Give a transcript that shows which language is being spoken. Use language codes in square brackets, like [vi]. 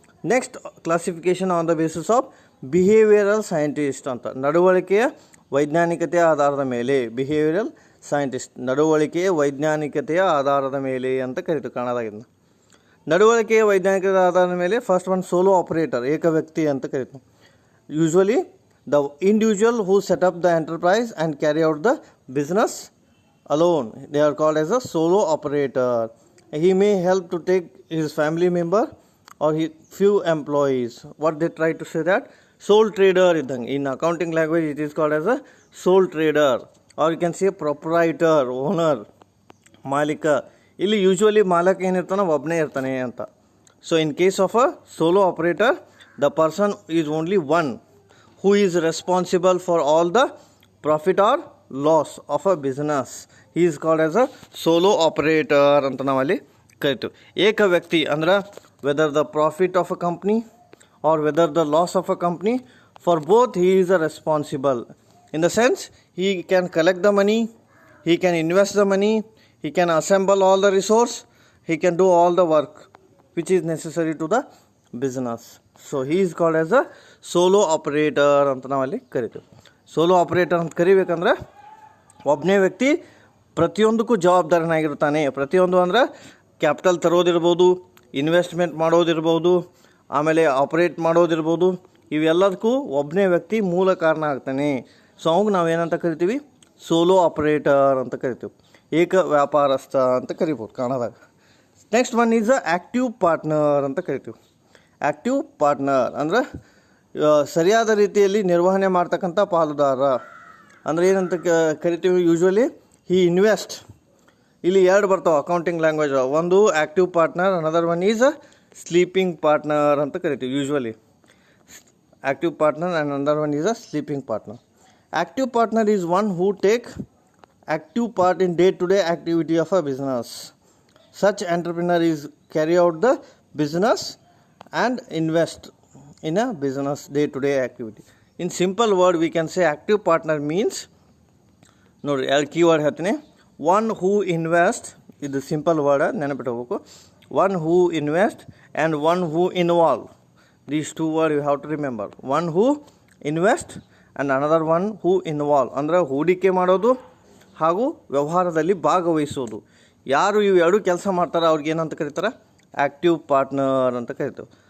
[en] Next classification on the basis of behavioural scientist ಅಂತ. [kn] ನಡವಳಿಕೆಯ ವೈಜ್ಞಾನಿಕತೆಯ ಆಧಾರದ ಮೇಲೆ, ಬಿಹೇವಿಯರಲ್ ಸೈಂಟಿಸ್ಟ್, ನಡವಳಿಕೆಯ ವೈಜ್ಞಾನಿಕತೆಯ ಆಧಾರದ ಮೇಲೆ ಅಂತ ಕರಿತೀವಿ ಕನ್ನಡದಾಗಿಂದ. ನಡವಳಿಕೆಯ ವೈಜ್ಞಾನಿಕದ ಆಧಾರದ ಮೇಲೆ ಫಸ್ಟ್ ಒನ್ ಸೋಲೋ ಆಪರೇಟರ್, ಏಕ ವ್ಯಕ್ತಿ ಅಂತ ಕರಿತೀವಿ. [en] usually the individual who set up the enterprise and carry out the business alone, they are called as a solo operator. He may help to take his family member or few employees. What they try to say that sole trader idang. In accounting language it is called as a sole trader, or you can say proprietor, owner, ಮಾಲೀಕ. [kn] ಇಲ್ಲಿ usually ಮಾಲಕ ಏನಿರ್ತಾನೋ ಒಬ್ಬನೇ ಇರ್ತಾನೆ ಅಂತ. [en] So in case of a solo operator, the person is only one who is responsible for all the profit or loss of a business. He is called as a solo operator [kn] ಅಂತ ನಾವಲ್ಲಿ ಕರಿತೀವಿ. ಏಕ ವ್ಯಕ್ತಿ ಅಂದ್ರೆ [en] Whether the profit of a company or whether the loss of a company, for both he is a responsible. In the sense he can collect the money, he can invest the money, he can assemble all the resource, he can do all the work which is necessary to the business. So he is called as a solo operator [kn] ಅಂತ ನಾವಲ್ಲಿ ಕರಿತೀವಿ. Solo operator ಅಂತ ಕರಿಬೇಕಂದ್ರೆ ಒಬ್ಬನೇ ವ್ಯಕ್ತಿ ಪ್ರತಿಯೊಂದಕ್ಕೂ ಜವಾಬ್ದಾರನಾಗಿರ್ತಾನೆ. ಪ್ರತಿಯೊಂದು ಅಂದ್ರೆ capital ತರೋದಿರ್ಬೋದು, investment ಮಾಡೋದಿರ್ಬೋದು, ಆಮೇಲೆ ಆಪರೇಟ್ ಮಾಡೋದಿರ್ಬೋದು, ಇವೆಲ್ಲದಕ್ಕೂ ಒಬ್ಬನೇ ವ್ಯಕ್ತಿ ಮೂಲ ಕಾರಣ ಆಗ್ತಾನೆ. ಸೊ ಅವಾಗ ನಾವೇನಂತ ಕರಿತೀವಿ, ಸೋಲೋ ಆಪರೇಟರ್ ಅಂತ ಕರಿತೀವಿ. ಏಕ ವ್ಯಾಪಾರಸ್ಥ ಅಂತ ಕರಿಬೋದು ಕನ್ನಡದಾಗ. [en] next one is a active partner [kn] ಅಂತ ಕರಿತೀವಿ. ಆ್ಯಕ್ಟಿವ್ ಪಾರ್ಟ್ನರ್ ಅಂದ್ರೆ ಸರಿಯಾದ ರೀತಿಯಲ್ಲಿ ನಿರ್ವಹಣೆ ಮಾಡ್ತಕ್ಕಂಥ ಪಾಲುದಾರ ಅಂದರೆ ಏನಂತ ಕರಿತೀವಿ. [en] Usually he invest. [kn] ಇಲ್ಲಿ ಎರಡು ಬರ್ತಾವೆ ಅಕೌಂಟಿಂಗ್ ಲ್ಯಾಂಗ್ವೇಜ್. [en] ಒಂದು active partner, another one is a sleeping partner ಅಂತ ಕರಿತೀವಿ. Usually active partner and another one is a sleeping partner. Active partner is one who take active part in day-to-day activity of a business. Such entrepreneur is carry out the business and invest in a business day-to-day activity. In simple word, we can say active partner means, [kn] ನೋಡಿ [en] keyword [kn] ಹೇಳ್ತೀನಿ, [en] one who invest, ಇದು simple word [kn] ನೆನಪಿಟ್ಕೋಬೇಕು. [en] One who invest and one who involve. These two words you have to remember. One who invest and another one who involve. [kn] ಅಂದರೆ ಹೂಡಿಕೆ ಮಾಡೋದು ಹಾಗೂ ವ್ಯವಹಾರದಲ್ಲಿ ಭಾಗವಹಿಸೋದು. ಯಾರು ಇವು ಎರಡು ಕೆಲಸ ಮಾಡ್ತಾರೆ ಅವ್ರಿಗೆ ಏನಂತ ಕರೀತಾರೆ, ಆ್ಯಕ್ಟಿವ್ ಪಾರ್ಟ್ನರ್ ಅಂತ ಕರಿತೀವಿ.